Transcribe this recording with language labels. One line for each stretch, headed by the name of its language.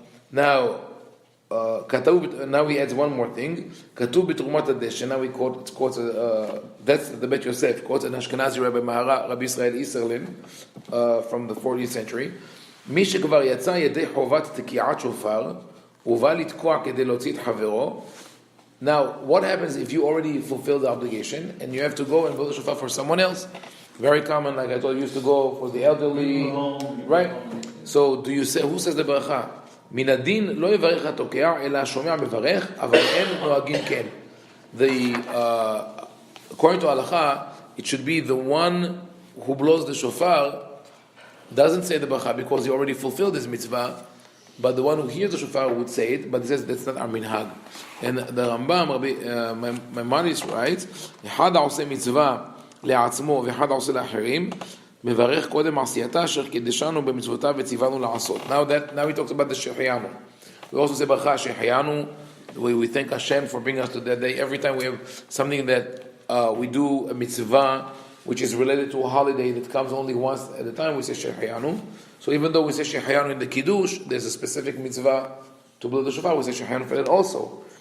English: Now he adds one more thing.
Hebrew: Katuv b'trumat hadesh.
English: Now he quotes. That's the Bet Yosef quotes an Ashkenazi Rabbi Mahara, Rabbi Israel Iserlin, from the 40th century.
Hebrew: מי שכבר יצא ידי חובת תקיעת שופר ובא לתקוע כדי להוציא את חברו.
English: Now, what happens if you already fulfill the obligation and you have to go and blow the shofar for someone else? Very common, like I told you, used to go for the elderly, right? So, do you say, who says the bracha?
Hebrew: מן הדין לא יברך התוקע אלא השומע מברך, אבל אין נוהגים כן.
English: According to halacha, it should be the one who blows the shofar doesn't say the bracha because he already fulfilled his mitzvah, but the one who hears the shofar would say it, but he says that's not our minhag. And the Rambam, Maimonides writes,
Hebrew: אחד העושה מצווה לעצמו ואחד העושה לאחרים, מברך קודם עשייתה אשר קידשנו במצוותיו וציוונו לעשות.
English: Now he talks about the Shehayanu. We also say bracha Shehayanu. We thank Hashem for bringing us to that day. Every time we have something that we do a mitzvah which is related to a holiday that comes only once at a time, we say Shehayanu. So even though we say Shehayanu in the Kiddush, there's a specific mitzvah to blow the shofar, we say Shehayanu for that also.